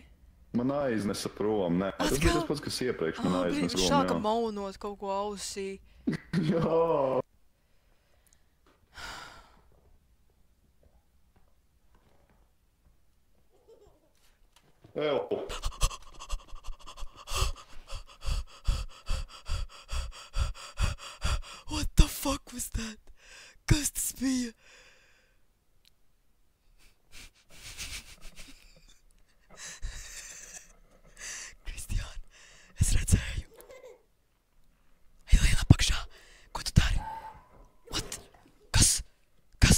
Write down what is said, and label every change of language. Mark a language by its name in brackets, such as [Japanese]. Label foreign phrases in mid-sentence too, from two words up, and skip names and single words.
[Latvian] Man aiznesa prom, nē. Tas bija tas pats, kas iepriekš man aiznesa Viņš prom, sāka jā. maunot kaut ko ausī. Jā. Tev. [English] What the fuck was that? [Latvian] Kas tas bija? Kristiān, es redzēju. Ej, lien apakšā. Ko tu dari? What? Kas? Kas?